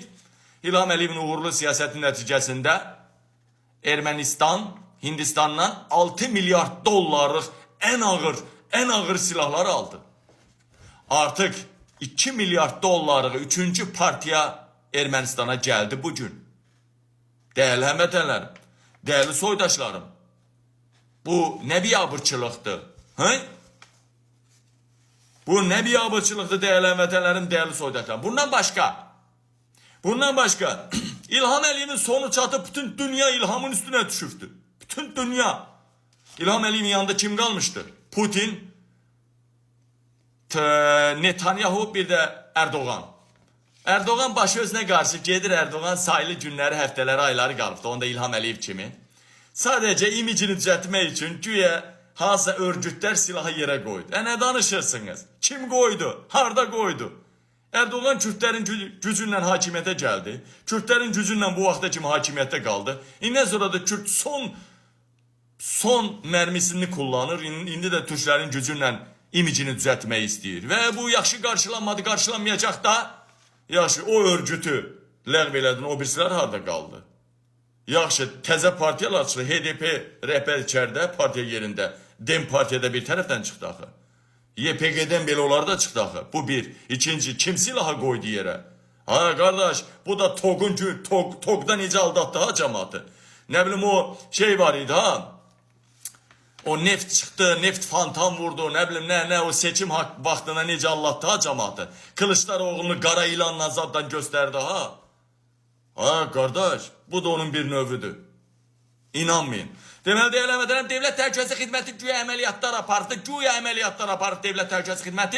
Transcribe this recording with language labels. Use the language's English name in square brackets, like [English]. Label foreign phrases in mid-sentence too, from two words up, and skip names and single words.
[Azerbaijani] İlham Əliyevin uğurlu siyasəti nəticəsində Ermənistan Hindistandan 6 milyard dollarlıq en ağır silahlar aldı. Artık 2 milyard dollarlıq 3. partiya Ermənistana geldi bugün. Değerli həmvətənlərim, değerli soydaşlarım, bu ne biabırçılıqdır? Bu ne biabırçılıqdır değerli həmvətənlərim, değerli soydaşlarım. Bundan başka İlham Əliyevin sonu çatıp bütün dünya İlhamın üstüne düşüftü. Bütün dünya. [Turkish] İlham Əliyevin yanında kim kalmıştı? Putin, Netanyahu, bir de Erdoğan. [Azerbaijani] Erdoğan başı özünə qarşı gedir, Erdoğan sayılı günləri, həftələri, ayları qalıbdı. Onda İlham Əliyev kimi. [Turkish] Sadece imicini düzeltmek için güya hansısa örgütler silahı yere koydu. [Azerbaijani] Ne danışırsınız? Kim koydu? Harda koydu? [Turkish] Erdoğan Kürtlerin gücünle hakimiyete geldi. Kürtlerin gücünle bu vaxta kimi hakimiyette kaldı. İnden sonra da Kürt son mermisini kullanır. İndi de Türklerin gücünle imicini düzeltmeyi istiyor. Ve bu yaxşı karşılanmadı, karşılanmayacak da yaxşı o örgütü ləğv elədin, o birisilər harda kaldı? [Azerbaijani] Yaxşı, təzə partiyalar çıxdı. HDP rəhbər içərdə, partiya yerində. DEM partiyada bir tərəfdən çıxdı axı. YPG'den belə onlar da çıxdı axı. Bu bir. İkinci, kim silahı koydu yere? Ha kardeş, bu da TOG'dan necə aldatdı ha cemaatı. Ne bileyim o şey var idi ha. O neft çıktı, neft fantan vurdu, ne bileyim ne o seçim vaxtına necə aldatdı ha cemaatı. Kılıçdaroğlu'nu qara ilanla zaddan gösterdi ha. Ha kardeş, bu da onun bir növüdür. İnanmayın. Deməli, değerli həmvətənlərim, Dövlət Təhlükəsizlik Xidməti güya əməliyyatlar apardı, Dövlət Təhlükəsizlik Xidməti.